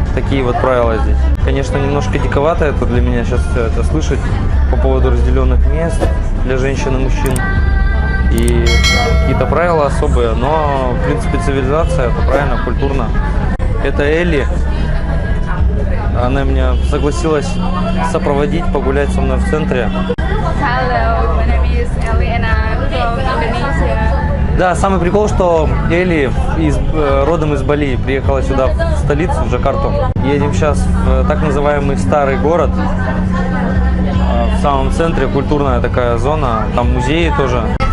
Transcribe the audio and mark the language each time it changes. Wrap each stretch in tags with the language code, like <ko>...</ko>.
<ru>Такие вот правила здесь. Конечно, немножко диковато это для меня сейчас все это слышать по поводу разделенных мест для женщин и мужчин. И какие-то правила особые, но, в принципе, цивилизация, это правильно, культурно. Это Элли. Она меня согласилась сопроводить, погулять со мной в центре.</ru> <en>Hello, my name is Ellie and I'm from Indonesia.</en> <ru>Да, самый прикол, что Элли родом из Бали, приехала сюда, в столицу, в Джакарту. Едем сейчас в так называемый старый город. В самом центре культурная такая зона, там музеи тоже.</ru>